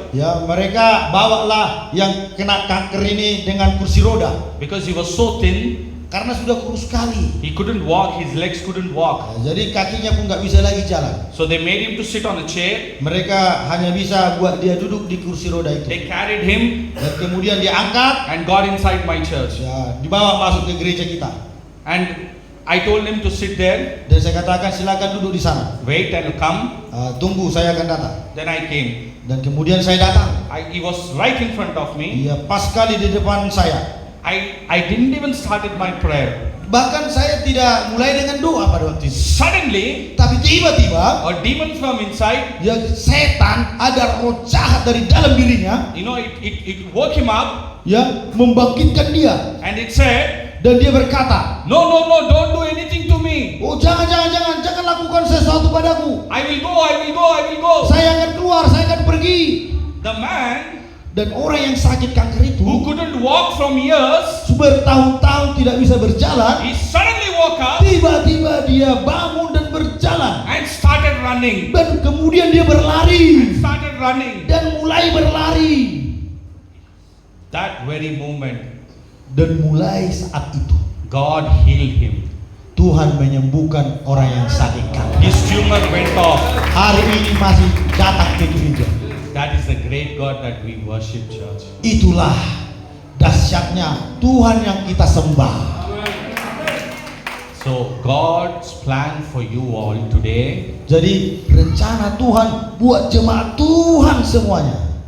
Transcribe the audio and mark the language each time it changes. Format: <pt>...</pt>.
<id>Ya mereka bawalah yang kena kanker ini dengan kursi roda,</id> <en>because he was so thin,</en> <id>karena sudah kurus sekali.</id> <en>he couldn't walk, his legs couldn't walk.</en> <id>Ya, jadi kakinya pun nggak bisa lagi jalan.</id> <en>So they made him to sit on a chair.</en> <id>Mereka hanya bisa buat dia duduk di kursi roda itu.</id> <en>They carried him</en> <id>Dan kemudian dia angkat,</id> <en>and got inside my church.</en> <id>ya dibawa masuk ke gereja kita.</id> <en>And I told him to sit there,</en> <id>Dan saya katakan silakan duduk di sana.</id> <en>wait, I'll come.</en> <id>Tunggu, saya akan datang.</id> <en>Then I came.</en> <id>Dan kemudian saya datang.</id> <en>He was right in front of me.</en> <id>Dia pas sekali di depan saya.</id> <en>I didn't even started my prayer.</en> <id>Bahkan saya tidak mulai dengan doa pada waktu itu.</id> <en>Suddenly,</en> <id>Tapi tiba-tiba,</id> <en>a demon from inside,</en> <id>ya setan, ada roh jahat dari dalam dirinya,</id> <en>you know, it woke him up</en> <id>ya membangkitkan dia.</id> <en>and it said,</en> <id>Dan dia berkata,</id> <en>no, don't do anything to me.</en> <id>oh jangan lakukan sesuatu padaku.</id> <en>I will go.</en> <id>Saya akan keluar, saya akan pergi.</id> <en>The man</en> <id>Dan orang yang sakit kanker</id> <en>who</en> <id>itu,</id> <en>couldn't walk from years,</en> <id>bertahun-tahun tidak bisa berjalan,</id> <en>he suddenly woke up</en> <id>tiba-tiba dia bangun dan berjalan.</id> <en>and started running.</en> <id>Dan kemudian dia berlari</id> <en>Started running.</en> <id>dan mulai berlari.</id> <en>That very moment,</en> <id>Dan mulai saat itu</id> <en>God healed him.</en> <id>Tuhan menyembuhkan orang yang sakit kanker.</id> <en>His tumor went off.</en> <id>Hari ini masih datang ke gereja.</id> <en>That is the great God that we worship, church.</en> <id>Itulah dahsyatnya Tuhan yang kita sembah.</id> <en>So God's plan for you all today,</en> <id>Jadi rencana Tuhan buat jemaat Tuhan semuanya</id>